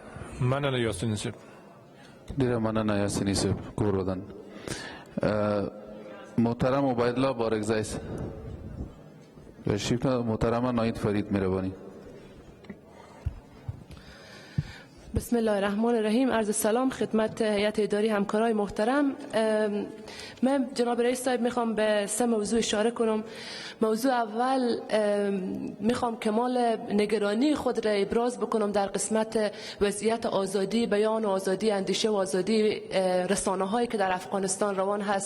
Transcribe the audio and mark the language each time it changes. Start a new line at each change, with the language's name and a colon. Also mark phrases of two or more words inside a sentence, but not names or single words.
Pashto: مننه یاسین صاحب. ډیره مننه یاسینی صاحب کور ودان. محترم عبیدالله بارکزی تشریف. محترم نایید فرید مهربانی.
Arabic: بسم الله الرحمن الرحیم.
Persian: عرض سلام خدمت هیئت اداری همکارای محترم. من جناب رئیس صاحب میخوام به 3 موضوع اشاره کنم. موضوع اول میخوام کمال نگرانی خود را ابراز بکنم در قسمت وضعیت آزادی بیان و آزادی اندیشه و آزادی رسانه هایی که در افغانستان روان هست.